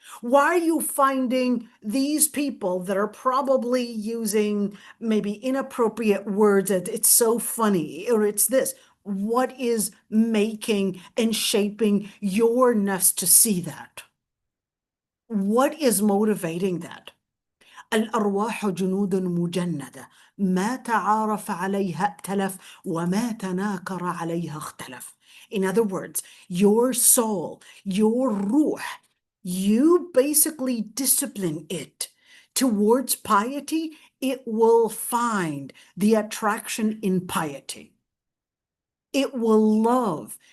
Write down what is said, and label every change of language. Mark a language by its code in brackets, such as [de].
[en] Why are you finding these people that are probably using maybe inappropriate words, that it's so funny, or it's this? What is making and shaping your nafs to see that? What is motivating that? [ar] الأرواح جنود مجندة ما تعارف عليها ائتلف وما تناكر عليها اختلف. [en] In other words, your soul, your ruh, you basically discipline it towards piety, it will find the attraction in piety. It will love